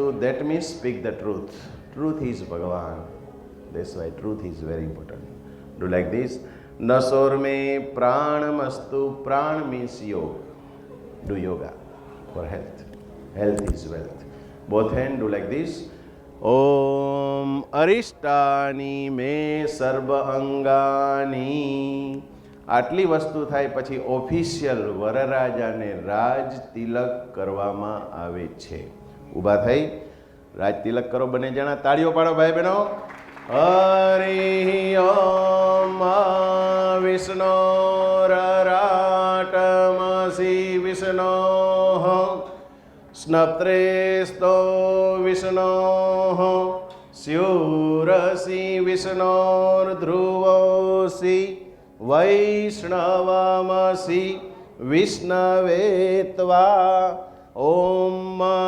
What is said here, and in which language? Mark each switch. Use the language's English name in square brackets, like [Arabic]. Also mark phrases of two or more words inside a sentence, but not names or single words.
[English] That means speak the truth. Truth is Bhagavan. That's why truth is very important. Do like this. [Sanskrit] नसोर्मे प्राणमस्तु. [English] Pran means yoga. Do yoga for health. Health is wealth. Both hands do like this. [Sanskrit] ओम् अरिष्टानि मे सर्व अङ्गानि. [Gujarati] આટલી વસ્તુ થાય પછી ઓફિશિયલ વરરાજાને રાજ તિલક કરવામાં આવે છે. ઊભા થઈ રાજ તિલક કરો બંને જણા. તાળીઓ પાડો ભાઈ બહેનો. [Sanskrit] हरि ओम् विष्णोरराटमसि विष्णोः स्नप्त्रेस्थो विष्णोः स्यूरसि विष्णोर्ध्रुवोसि वैष्णवमसि विष्णवे त्वा ओम्.